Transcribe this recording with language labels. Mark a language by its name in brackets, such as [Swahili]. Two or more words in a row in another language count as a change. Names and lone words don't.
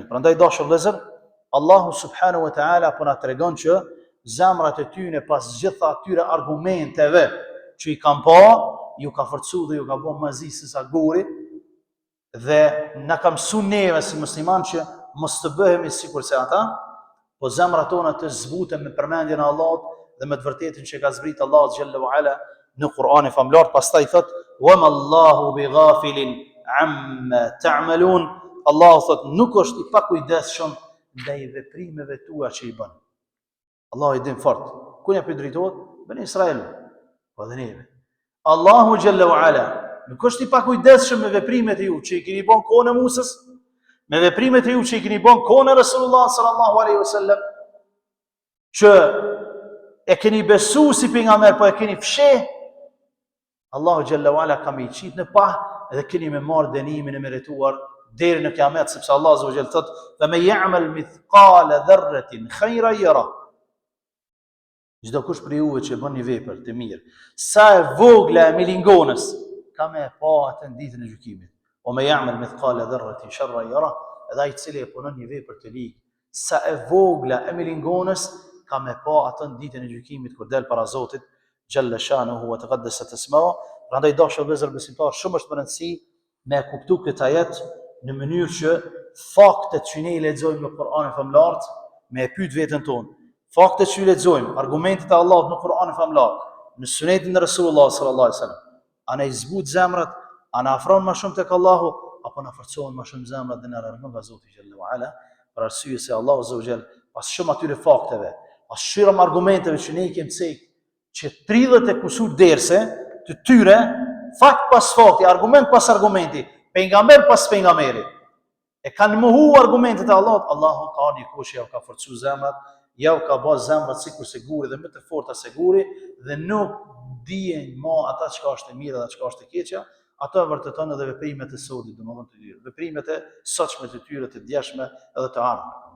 [Albanian] Prandaj dashur vëllezër, Allahu [Arabic] سبحانه وتعالى [Albanian] po na tregon që zemrat e tyre pas gjitha atyre argumenteve që i kanë pa, ju ka forcu dhe ju ka bën mazi se sa guri dhe na ka mësuar neve si musliman që mos të bëhemi sikur se ata, po zemrat tona të zbuten me përmendjen e Allahut dhe me të vërtetën që ka zbrit Allahu [Arabic] جل وعلا [Albanian] në Kur'anin famlar. [Arabic] Pastaj thot وما الله بغافل عما تعملون. [Albanian] Allahu thot nuk është i pakujdesshëm ndaj veprimeve tua që i bën. Allahu i din fort. Ku ja drejtohet? Bani Israil. Po dhe neve. Allahu [Arabic] جل وعلا [Albanian] nuk është i pakujdesshëm me veprimet e ju që i keni bën kohën e Musës, me veprimet e ju që i keni bën kohën e Resulullah [Arabic] صلى الله عليه وسلم, [Albanian] që e keni besu si pejgamber, po e keni fsheh. Allahu [Arabic] جل وعلا [Albanian] ka më qit në pa dhe keni me marr dënimin e merituar deri në kiamet, sepse Allah [Arabic] عز وجل [Albanian] thot: [Arabic] "فمن يعمل مثقال ذرة خيرا يره." [Albanian] Çdo kush prej juve që bën një vepër të mirë, sa e vogla e milingonës, ka me pa atë në ditën e gjykimit. [Arabic] و من يعمل مثقال ذرة شرا يره, [Albanian] edhe ai i cili e punon një vepër të ligë, sa e vogla e milingonës, ka me pa atë në ditën e gjykimit kur del para Zotit [Arabic] جل شأنه وتقدست اسمه. [Albanian] Prandaj dashur vëllezër besimtar, shumë është më rëndësi me kuptu këtë ajet në mënyrë që faktet që ne i lexojmë në Kur'anin famlar me e pyet veten tonë. Faktet që i lexojmë, argumentet e Allahut në Kur'anin famlar, në sunetin e Resulullah [Arabic] صلى الله عليه وسلم, [Albanian] a na i zbut zemrat, a na afron më shumë tek Allahu, apo na forcojnë më shumë zemrat dhe na largon nga Zoti [Arabic] جل وعلا, [Albanian] për arsye se Allahu [Arabic] عز وجل [Albanian] pas shumë atyre fakteve, pas shumë argumenteve që ne i kemi cek, që 30 e kusur derse të tyre, fakt pas fakti, argument pas argumenti, pejgamber pas pejgamberi, e kanë mohu argumentet e Allahut, Allahu ka një kush ja ka forcu zemrat, ja ka bë zemrat sikur se guri dhe më të forta se guri, dhe nuk dijen më ata çka është e mirë dhe çka është e keqja, ato vërteton edhe veprimet e sodit, domethënë të tyre, veprimet e sotshme të tyre të djeshme edhe të ardhme.